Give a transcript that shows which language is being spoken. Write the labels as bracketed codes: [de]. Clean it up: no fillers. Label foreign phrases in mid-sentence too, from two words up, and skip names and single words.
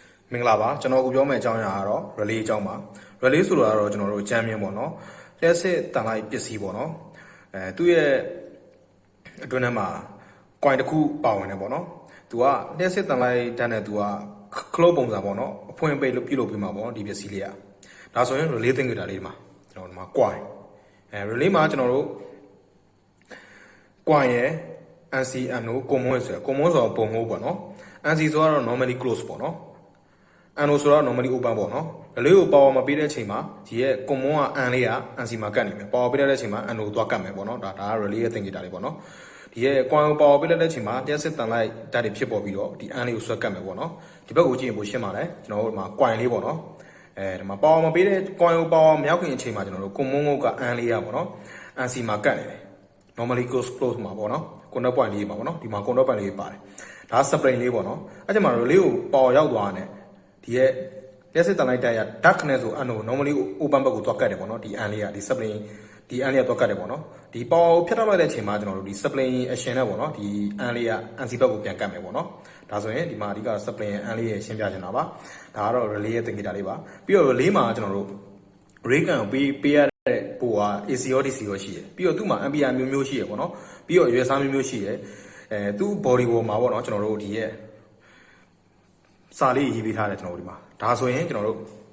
[my] မင်္ဂလာပါကျွန်တော်အခုပြောမယ့်အကြောင်းအရာကတော့ relay အကြောင်းပါ relay ဆိုတာကတော့ကျွန်တော်တို့အကြမ်းမြင်ပေါ့နော်လျှက်စစ်တန်လိုက်ပစ္စည်းပေါ့နော်သူ့ရဲ့အတွင်းထဲမှာ coin တစ်ခုပါဝင်တယ်ပေါ့နော်သူကလျှက်စစ်တန်လိုက်တန်းနဲ့သူက close ပုံစံပေါ့နော်အဖွင့်ပိတ်လို့ပြုလုပ်ပြီးမှာပေါ့နော်ဒီပစ္စည်းလေးကဒါဆိုရင် relay သင်္ကေတလေးမှာကျွန်တော်ဒီမှာ [en] coin relay [my] မှာကျွန်တော်တို့ coin ရဲ့ [en] NCNO common [my] ဆိုတော့ common ဆိုတော့ပုံငုံပေါ့နော် NC ဆိုတော့ [en] normally close [my] ပေါ့နော်NO ဆိုတော့ [en] normally open [my] ပေါ့နော် relay ကို power မပေးတဲ့အချိန်မှာဒီရဲ့ common က N လေးက NC မှာကတ်နေမယ် power ပေးတဲ့အချိန်မှာ NO သွားကတ်မယ်ပေါ့နော်ဒါက relay ရဲ့သင်္ကေတလေးပေါ့နော်ဒီရဲ့ coin ကို power ပေးတဲ့အချိန်မှာလျှက်စစ်တန်လိုက်ဓာ တ်တွေဖြစ်ပေါ်ပြီးတော့ဒီ N လေးကိုဆွဲကတ်မယ်ပေါ့နော်ဒီဘက်ကိုကြည့်ရင်ပိုရှင်းပါတယ်ကျွန်တော်တို့ဒီမှာ coin လေးပေါ့နော်ဒီမှာ power မပေးတဲ့ coin ကို power မရောက်ခင်အချိန်မှာကျွန်တော်တို့ common က N လေးရပေါ့နော် NC မှာကတ် နေတယ် [en] normally close [my] မှာပေါ့နော် [en] contact point [my] လေးပါပေါ့နော်ဒီမှာ [en] contact point [my] လေးပါတယ်ဒါ spring လေးပေါ့နော်အဲ့ဒီမှာ relay ကို power ရောက်သွားတယ်ဒီရဲ့လျှက်စစ်တန်လိုက်တက်ရ dark နဲ့ဆို အဲ့လို [en] normally open [my] ဘက်ကိုသွားကတ်တယ်ပေါ့နော်ဒီ N လေးကဒီ spring ဒီ N လေးကသွားကတ်တယ်ပေါ့နော်ဒီ power ကိုဖြတ်ထုတ်လိုက်တဲ့အချိန်မှာကျွန်တော်တို့ဒီ [en] spring action [my] နဲ့ပေါ့နော်ဒီ N လေးက NC ဘက်ကိုပြန်ကတ်မယ်ပေါ့နော်ဒါဆိုရင်ဒီမှာအဓိက spring N လေးရဲ့ရှင်းပြချင်တာပါဒါကတော့ relay ရဲ့သင်္ကေတလေးပါပြီးတော့ relay မှာကျွန်တော်တို့ [en] ray gun [my] ကိုပေးရတဲ့ပို့က AC ရော DC ရောရှိတယ်ပြီးတော့သူ့မှာ ampere မျိုးမျိုးရှိရပေါ့နော်ပြီးတော့ရွယ်စားမျိုးမျိုးရှိတယ်သူ့ body ပေါ်မှာပေါ့နော်ကျွန်တော်တို့ဒီရဲ့စာလေးရေးပေးထားတယ်ကျွန်တော်တို့ဒီမှာဒါဆိုရင်ကျွန်တော်တို့